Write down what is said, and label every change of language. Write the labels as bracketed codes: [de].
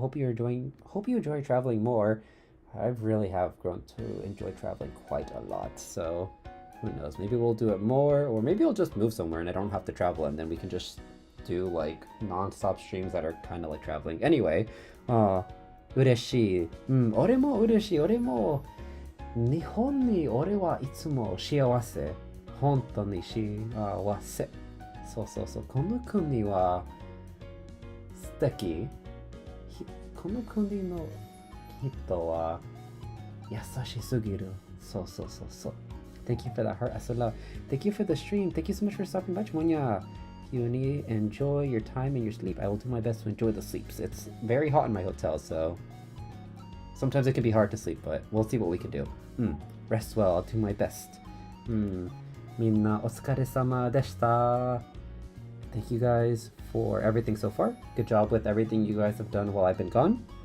[en] Hope you enjoy traveling more. I really have grown to enjoy traveling quite a lot. So who knows? Maybe we'll do it more, or maybe I'll just move somewhere and I don't have to travel, and then we can just do like non-stop streams that are kind of like traveling. Anyway, [ja] 嬉しい。俺も嬉しい。俺も日本に俺はいつも幸せ。本当に幸せ。そうそうそう。この国は素敵。この国の人は優しすぎる。そうそうそうそう。 [en] Thank you for that heart, Asala. Thank you for the stream. Thank you so much for stopping by, Chimonya. You enjoy your time and your sleep. I will do my best to enjoy the sleeps. It's very hot in my hotel, so sometimes it can be hard to sleep, but we'll see what we can do. Rest well. I'll do my best. [ja] みんなお疲れ様でした。 [en] Thank you guys for everything so far. Good job with everything you guys have done while I've been gone.